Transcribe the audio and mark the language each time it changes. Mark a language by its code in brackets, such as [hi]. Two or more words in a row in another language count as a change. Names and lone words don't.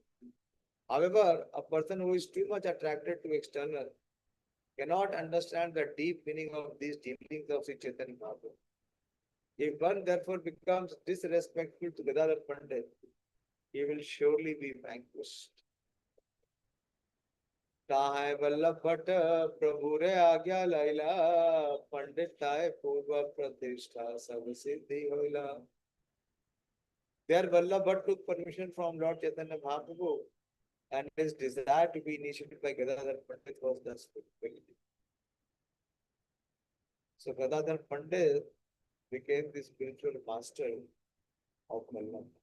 [en] However, a person who is too much attracted to external cannot understand the deep meaning of these dealings of Sri Chaitanya Mahaprabhu. If one therefore becomes disrespectful to Gadadhar Pandit, he will surely be vanquished. [bn] তাহে বল্লভ ভট্ট প্রভু রে আজ্ঞা লৈলা পণ্ডিত তাহে পূর্ব প্রতিষ্ঠা সব সিদ্ধি হৈলা. [en] There Vallabh Bhatt took permission from Lord Chaitanya Mahaprabhu and his desire to be initiated by Gadadhar Pandit was thus fulfilled. So Gadadhar Pandit became the spiritual master of Vallabh.